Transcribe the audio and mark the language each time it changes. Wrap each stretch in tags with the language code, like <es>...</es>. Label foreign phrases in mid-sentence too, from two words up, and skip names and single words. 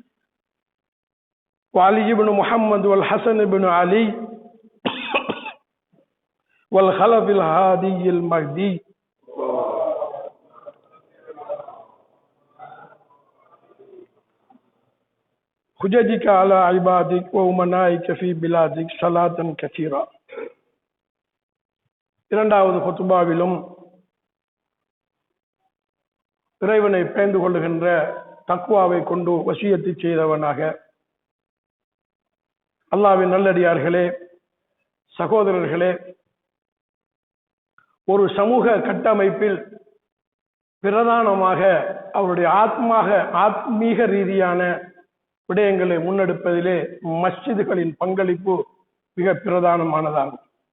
<ar>وعلي بن محمد والحسن بن علي والخلف الهادي المهدي حججك على عبادك وأمنائك في بلادك صلاة كثيرة.</ar> <ta>இரண்டாவது குத்பாவிலும் இறைவனை பயந்து கொள்ளுகின்ற தக்வாவை கொண்டு வசியத்து செய்தவனாக, அல்லாஹ்வின் நல்லடியார்களே, சகோதரர்களே, ஒரு சமூக கட்டமைப்பில் பிரதானமாக அவருடைய ஆத்மீக ரீதியான விடயங்களை முன்னெடுப்பதிலே மஸ்ஜிதுகளின் பங்களிப்பு மிக பிரதானமானதாகும்.</ta>